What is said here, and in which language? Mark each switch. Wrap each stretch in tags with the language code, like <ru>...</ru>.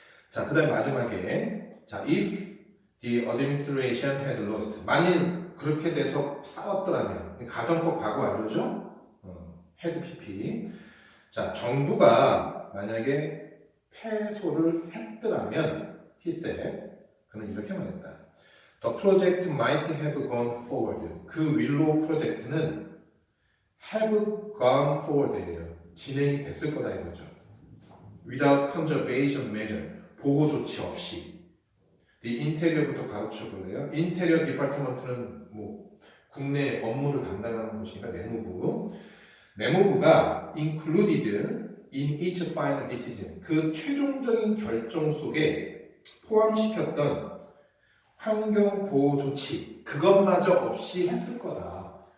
<ko>자, 그 다음 마지막에 자,</ko> <en>if the administration had lost,</en> <ko>만일 그렇게 돼서 싸웠더라면 가정법 과거 알려줘?</ko> <en>had PP.</en> <ko>자, 정부가 만약에 패소를 했더라면</ko> <en>he said,</en> <ko>그는 이렇게 말했다.</ko> <en>The project might have gone forward.</en> <ko>그 윌로우 프로젝트는</ko> <en>have gone forward</en> <ko>예요. 진행이 됐을 거다 이거죠.</ko> <en>Without conservation measure,</en> <ko>보호 조치 없이. The interior부터 가르쳐 볼래요? 인테리어 디파트먼트는 뭐 국내 업무를 담당하는 곳이니까 내무부가</ko> <en>included in each final decision,</en> <ko>그 최종적인 결정 속에 포함시켰던 환경 보호 조치, 그것마저 없이 했을 거다.</ko>